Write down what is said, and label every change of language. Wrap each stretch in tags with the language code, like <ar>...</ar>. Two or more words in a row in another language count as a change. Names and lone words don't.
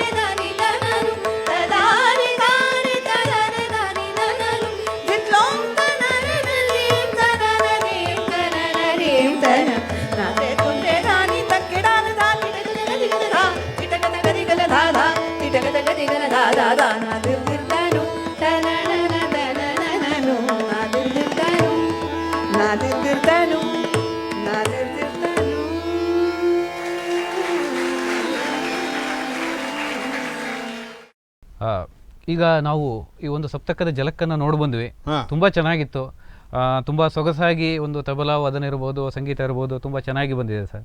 <kn>ದಾನಿ ತನನು ತದಾರಿ ದಾರಿ ತದರೆ ದಾನಿ ತನನು ದಿತ್ಲೋಂ ತನನನೀಂ ತನನನೀಂ ತನನನೀಂ ತನ ನಾದೆ ತುಲೆ ದಾನಿ ತಕ್ಕಿಡಾನ ದಾ ತಿಟಕ ತಗದಿಗನ ದಾ ತಿಟಕ ತಗದಿಗನ ದಾ ದಾ ತಿಟಕ ತಗದಿಗನ ದಾ ದಾ ದಾ ನಾದಿರ್ತನು ತನನನ ತನನನನು ನಾದಿರ್ತನು ನಾದಿರ್ತನು ನಾದಿರ್ತನು ಈಗ ನಾವು ಈ ಒಂದು ಸಪ್ತಕದ ಜಲಕ್ಕನ್ನು ನೋಡಿ ಬಂದ್ವಿ. ಹಾ. ತುಂಬ ಚೆನ್ನಾಗಿತ್ತು. ತುಂಬ ಸೊಗಸಾಗಿ ಒಂದು ತಬಲಾ ವಾದನ ಇರ್ಬೋದು, ಸಂಗೀತ ಇರ್ಬೋದು, ತುಂಬ ಚೆನ್ನಾಗಿ ಬಂದಿದೆ ಸರ್.</kn>